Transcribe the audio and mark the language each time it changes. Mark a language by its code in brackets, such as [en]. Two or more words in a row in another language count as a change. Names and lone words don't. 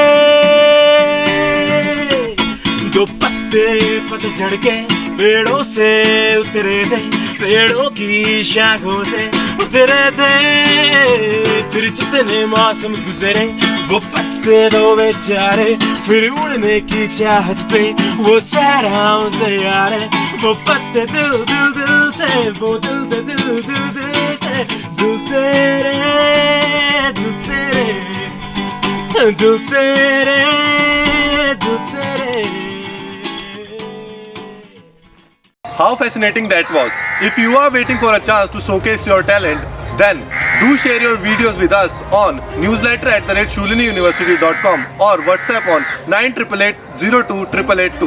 [hi] दो पत्ते पतझड़ के पेड़ों से उतरे थे पेड़ों की शाखों से उतरे थे फिर जितने मौसम गुजरे वो पत्ते दो बेचारे फिर उड़ने की चाहत पे वो सहराओं से यारे वो पत्ते दिल दिल दिल थे वो दिल दिल दिल दिल दिल थे दिल से रे दिल से रे दिल से रे दिल से रे. [en] How fascinating that was. If you are waiting for a chance to showcase your talent, then do share your videos with us on newsletter@shuliniuniversity.com or WhatsApp on 9888028882.